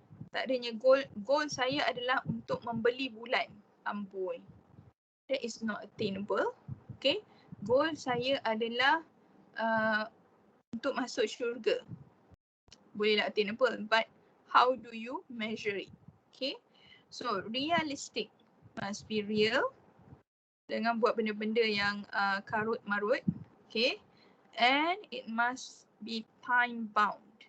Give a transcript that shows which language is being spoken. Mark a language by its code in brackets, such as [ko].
[ms] Tak adanya goal saya adalah untuk membeli bulan. [en] Amboi, that is not attainable. [ms] Okay, goal saya adalah untuk masuk syurga. [en] Bolehlah attainable, but how do you measure it? Okay, so realistic, must be real. [ms] Jangan buat benda-benda yang karut marut. [en] Okay, and it must be time bound.